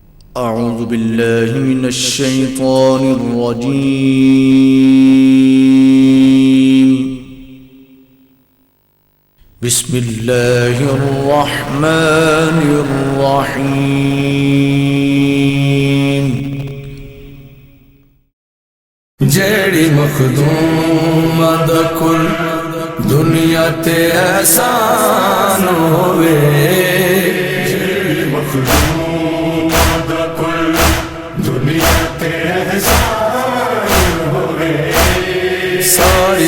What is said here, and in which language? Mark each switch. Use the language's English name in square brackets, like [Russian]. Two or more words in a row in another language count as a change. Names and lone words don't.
[Arabic] أعوذ بالله من الشيطان الرجيم بسم الله الرحمن الرحيم [Punjabi] جیہڑی مخدوم دا کل دنیا تے احسان ہووے جیہڑی مخدوم دا کل دنیا تے احسان ہووے ساری